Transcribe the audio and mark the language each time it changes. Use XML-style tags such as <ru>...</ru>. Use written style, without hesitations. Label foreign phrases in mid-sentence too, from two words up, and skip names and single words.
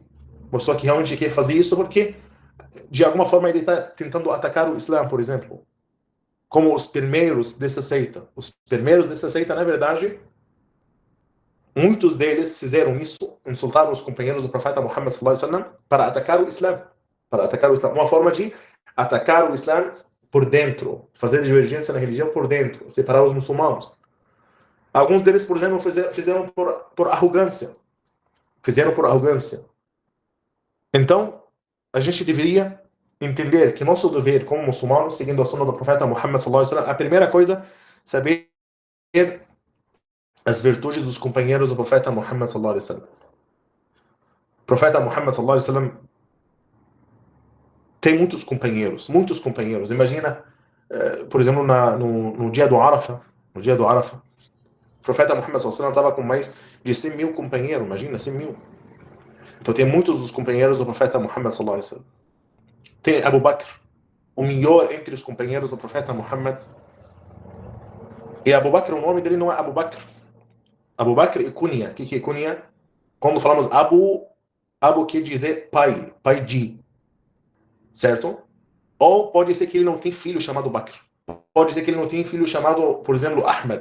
<pt>Uma pessoa que realmente quer fazer isso porque, de alguma forma, ele está tentando atacar o Islã, por exemplo. Como os primeiros dessa seita. Os primeiros dessa seita, na verdade, muitos deles fizeram isso, insultaram os companheiros do profeta Muhammad</pt> <ar>صلى الله عليه وسلم</ar> <pt>para atacar o Islã. Para atacar o Islã. Uma forma de atacar o Islã por dentro, fazer divergência na religião por dentro, separar os muçulmanos. Alguns deles, por exemplo, fizeram por arrogância. Fizeram por arrogância. Então, a gente deveria entender que nosso dever como muçulmanos, seguindo a sunna do profeta Muhammad</pt> <ar>صلى الله عليه وسلم,</ar> <pt>a primeira coisa, saber as virtudes dos companheiros do profeta Muhammad</pt> <ar>صلى الله عليه وسلم.</ar> <pt>O profeta Muhammad</pt> <ar>صلى الله عليه وسلم</ar> <pt>tem muitos companheiros, muitos companheiros. Imagina, por exemplo, no dia do Arafah, o profeta Muhammad</pt> <ar>صلى الله عليه وسلم</ar> <pt>estava com mais de 100 mil companheiros, imagina, 100 mil. Então tem muitos dos companheiros do profeta Muhammad</pt> <ar>صلى الله عليه وسلم.</ar> <pt>Tem Abu Bakr, o melhor entre os companheiros do profeta Muhammad. E Abu Bakr, o nome dele não é Abu Bakr. Abu Bakr é Kunya. O que é Kunya? Quando falamos Abu quer dizer pai, pai de. Certo? Ou pode ser que ele não tem filho chamado Bakr. Pode ser que ele não tem filho chamado, por exemplo, Ahmed.</pt>